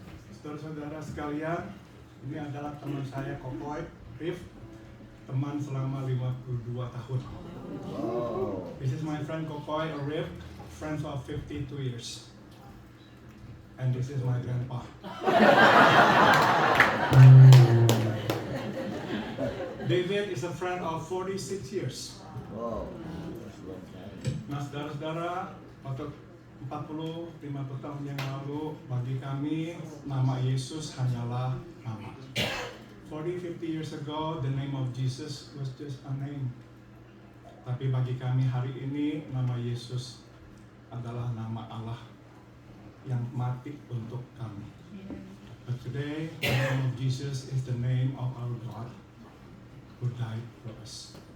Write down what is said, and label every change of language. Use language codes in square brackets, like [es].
[id] Saudara-saudara sekalian, ini adalah teman saya Kokoy, Rif, teman selama 52 tahun. [en] Wow. This is my friend Kokoy, Rif, friends of 52 years. And this is my grandpa. David is a friend of 46 years. Wow. [id] Nah, saudara-saudara, waktu 40-50 tahun yang lalu, bagi kami nama Yesus hanyalah nama. [en] 40-50 years ago, the name of Jesus was just a name. [id] Tapi bagi kami hari ini, nama Yesus adalah nama Allah yang mati untuk kami. [en] But today, the name of Jesus is the name of our God who died for us.